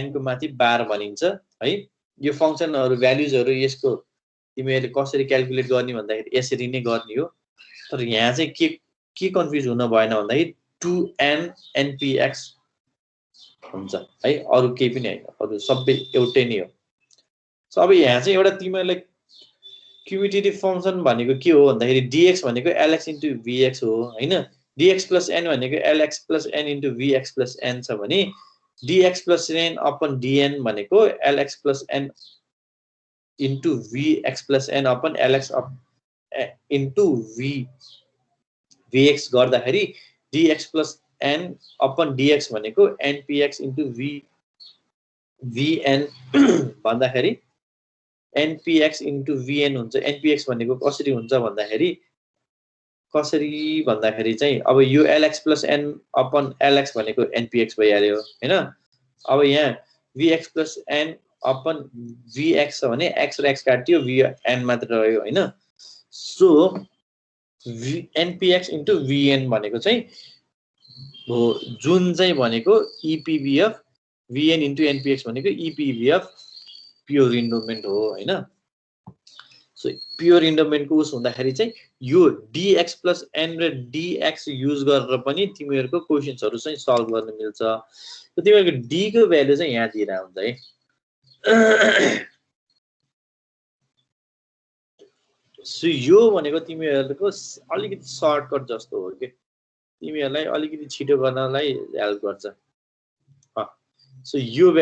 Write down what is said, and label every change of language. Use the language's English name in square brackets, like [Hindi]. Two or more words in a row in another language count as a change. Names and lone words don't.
[Nepali] को माथि 12 भनिन्छ है यो फंक्सनहरु भ्यालुजहरु यसको तिमीहरुले कसरी क्याल्कुलेट गर्ने भन्दाखेरि यसरी नै गर्ने हो तर यहाँ चाहिँ के कन्फ्युज हुन भएन भन्दाखेरि 2n npx हुन्छ है अरु केही पनि हैन अरु सबै एउटै नै हो सो अब यहाँ चाहिँ एउटा तिमीहरुलाई [English] cumulative function [Nepali] भनेको के हो भन्दाखेरि dx भनेको [English] lx into vx [Nepali] हो हैन [English] dx plus n [Nepali] भनेको [English] lx plus n into vx plus n [Nepali] छ भने [English] dx plus n upon dn [Nepali] भनेको [English] lx plus n into vx plus n upon lx into [Nepali] vx गर्दाखेरि [English] dx plus n upon dx [Nepali] भनेको [English] npx into vn [Nepali] भन्दाखेरि [English] npx into vn [Nepali] हुन्छ npx भनेको कसरी हुन्छ भन्दाखेरि चाहिँ अब यो [English] lx plus n upon lx [Nepali] भनेको npx भइहाल्यो हैन अब यहाँ [English] vx plus n upon vx [Nepali] छ भने x र x काट्यो vn मात्र रह्यो हैन सो [English] npx into vn [Nepali] भनेको चाहिँ हो जुन चाहिँ भनेको [English] epv of vn into npx [Nepali] भनेको [English] epv of pure endowment [Nepali] हो हैन सो [English] pure endowment [Nepali] को उस हुँदाखेरि चाहिँ यो [English] dx plus n [Nepali] र dx युज गरेर पनि तिमीहरुको क्वेशन्सहरु चाहिँ सल्भ गर्न मिल्छ त तिमीहरुको d को भ्यालु चाहिँ यहाँ दिएर हुन्छ है सो यो भनेको तिमीहरुको अलिकति सर्टकट जस्तो हो के तिमीहरुलाई अलिकति छिटो गर्नलाई हेल्प गर्छ सो यो